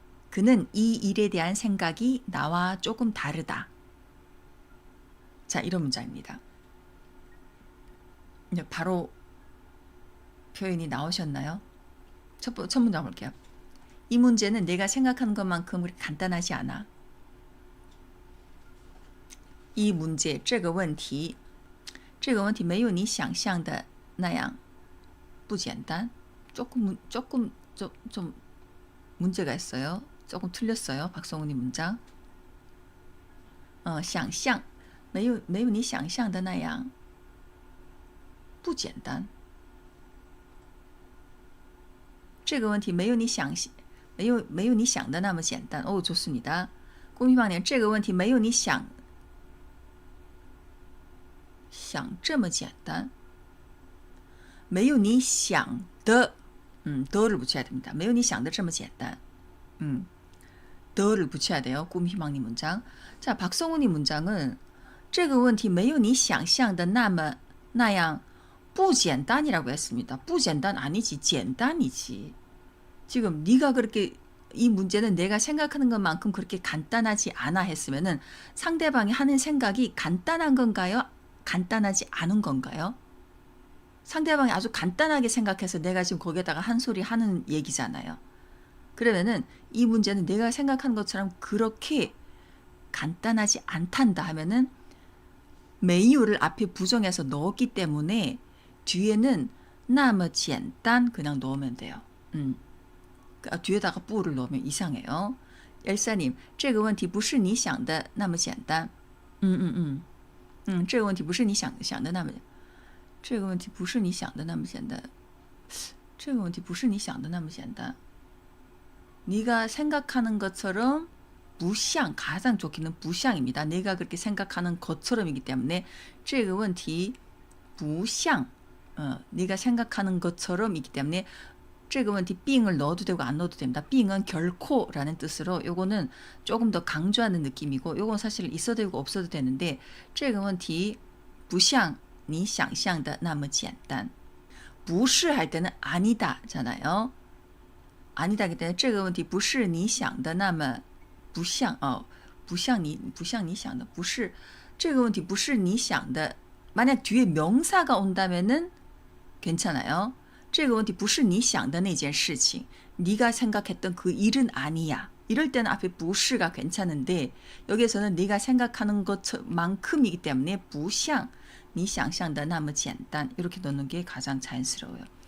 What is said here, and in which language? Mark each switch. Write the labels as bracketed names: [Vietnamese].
[Korean] 그는 이 일에 대한 생각이 나와 조금 다르다. 자, 이런 문장입니다. 이제 바로 표현이 나오셨나요? 첫 문장 볼게요. 이 문제는 내가 생각하는 것만큼 그렇게 간단하지 않아. 이 문제, [Chinese] 这个问题没有你想象的那样不简单. [Korean] 조금 좀 문제가 있어요. 조금 틀렸어요. 박성훈이 문장. [Chinese] 想象没有你想象的那样不简单. 这个问题没有你想的那么简单. [Korean] 좋습니다. [Chinese] 공희방님, 这个问题没有你想这么简单. 没有你想的, [Korean] 더를 붙여야 됩니다. [Chinese] 没有你想的这么简单. [Korean] 더를 붙여야 돼요. 꿈희망님 문장. 자, 박성훈이 문장은 [Chinese] 这个问题没有你想象的那样不简单 [Korean] 이라고 했습니다. 不简单 아니지, 简单이지. 지금 네가 그렇게 이 문제는 내가 생각하는 것만큼 그렇게 간단하지 않아 했으면은 상대방이 하는 생각이 간단한 건가요? 간단하지 않은 건가요? 상대방이 아주 간단하게 생각해서 내가 지금 거기에다가 한 소리 하는 얘기잖아요. 그러면은 이 문제는 내가 생각하는 것처럼 그렇게 간단하지 않단다 하면은 메이유를 앞에 부정해서 넣었기 때문에 뒤에는 [Chinese] 那么简单 [Korean] 그냥 넣으면 돼요. 뒤에다가 뿌를 넣으면 이상해요. [Chinese] 엘사님, 这个问题不是你想的那么简单. 这个问题不是你想的那么这个问题不是你想的那么简单. 这个问题不是你想的那么简单. [Korean] 네가 생각하는 것처럼 不像, 가장 좋기는 不像입니다. 내가 그렇게 생각하는 것처럼이기 때문에 [Chinese] 这个问题不像, [Korean] 네가 생각하는 것처럼이기 때문에 这个问题 빙을 넣어도 되고 안 넣어도 됩니다. 빙은 결코라는 뜻으로 요거는 조금 더 강조하는 느낌이고 요건 사실 있어도 되고 없어도 되는데 [Chinese] 这个问题不像你想象的那么简单. [Korean] 不是할 때는 아니다잖아요. 아니다기 때문에 [Chinese] 这个问题不是你想的那么不像不像你想的不是这个问题不是你想的. [Korean] 만약 뒤에 명사가 온다면은 괜찮아요. [Chinese] 这个问题不是你想的那件事情. [Korean] 네가 생각했던 그 일은 아니야. 이럴 때는 앞에 不是가 괜찮은데 여기에서는 네가 생각하는 것만큼이기 때문에 [Chinese] 不像你想象的那么简单 [Korean] 이렇게 넣는 게 가장 자연스러워요.